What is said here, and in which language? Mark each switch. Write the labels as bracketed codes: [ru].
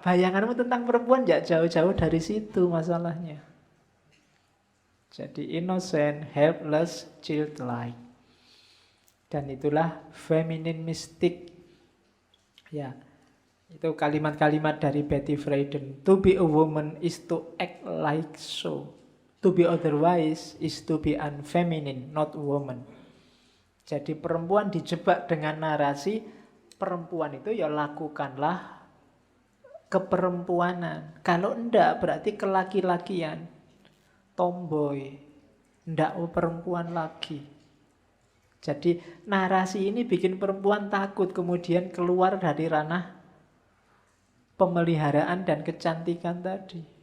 [id] Bayanganmu tentang perempuan nggak jauh-jauh dari situ masalahnya. Jadi [en] innocent, helpless, childlike. [id] Dan itulah [en] feminine mystic. [id] Ya, itu kalimat-kalimat dari Betty Friedan. [en] To be a woman is to act like so. To be otherwise is to be unfeminine, not woman. [id] Jadi perempuan dijebak dengan narasi perempuan itu ya lakukanlah keperempuanan. Kalau enggak berarti kelaki-lakian, tomboy, enggak perempuan lagi. Jadi narasi ini bikin perempuan takut kemudian keluar dari ranah pemeliharaan dan kecantikan tadi.